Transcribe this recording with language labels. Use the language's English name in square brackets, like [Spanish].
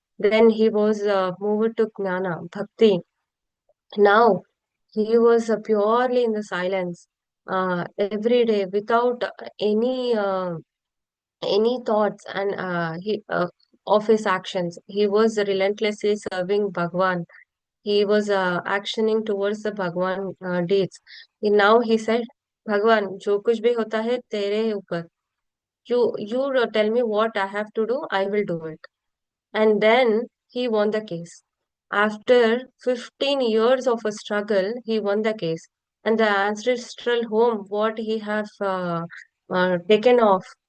[English] Then he was moved to jnana bhakti. Now he was purely in the silence every day without any thoughts and of his actions. He was relentlessly serving Bhagwan. He was actioning towards the Bhagwan deeds. Now he said, [Hindi] Bhagwan, जो कुछ भी होता है तेरे ऊपर. [English] You tell me what I have to do, I will do it. And then he won the case. After 15 years of a struggle, he won the case. And the ancestral home, what he have taken off.